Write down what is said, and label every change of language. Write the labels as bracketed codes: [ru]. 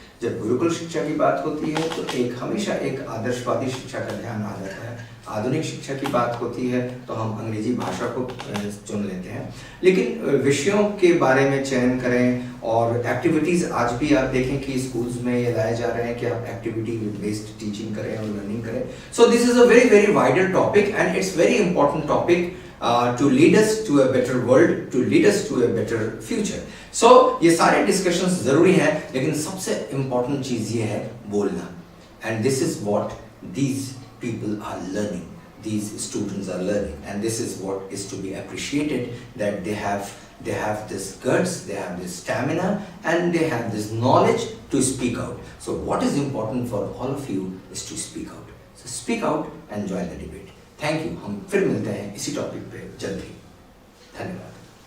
[hi] जब गुरुकुल शिक्षा की बात होती है तो हमेशा एक आदर्शवादी शिक्षा का ध्यान आ जाता है। आधुनिक शिक्षा की बात होती है तो हम अंग्रेजी भाषा को चुन लेते हैं। लेकिन विषयों के बारे में चयन करें और एक्टिविटीज़ आज भी आप देखें कि स्कूल्स में ये लाए जा रहे हैं कि आप एक्टिविटी बेस्ड टीचिंग करें और लर्निंग करें। [en] So this is a very very vital topic and it's very important topic to lead us to a better world, to lead us to a better future. [hi] So ये सारे discussions ज़रूरी हैं, लेकिन सबसे important चीज़ ये है बोलना। [en] And this is what these people are learning, these students are learning, and this is what is to be appreciated, that they have this guts, they have this stamina, and they have this knowledge to speak out. So what is important for all of you is to speak out. So speak out and join the debate. Thank you. [hi] हम फिर मिलते हैं इसी topic पे जल्द ही। धन्यवाद।